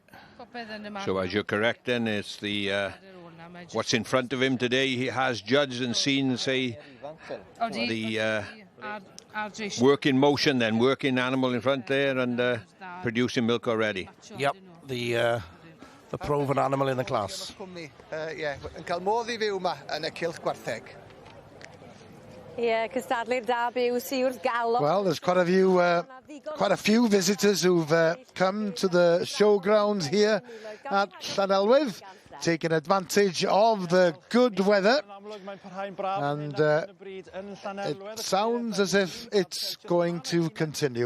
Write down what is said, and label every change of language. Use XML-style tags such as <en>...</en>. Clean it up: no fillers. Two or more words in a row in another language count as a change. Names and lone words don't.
<en>So as you're correct then, it's the what's in front of him today. He has judged and seen, say, the working motion, then working animal in front there and producing milk already. Yep, the proven animal in the class.</en> <cy>Yn cael modd I fyw yma yn y cylch gwartheg. Cystadlu'r da byw Siwrth Galon.</cy> <en>Well, there's quite a few visitors who've come to the showground here at Llanelwedd, taking advantage of the good weather, and it sounds as if it's going to continue.</en>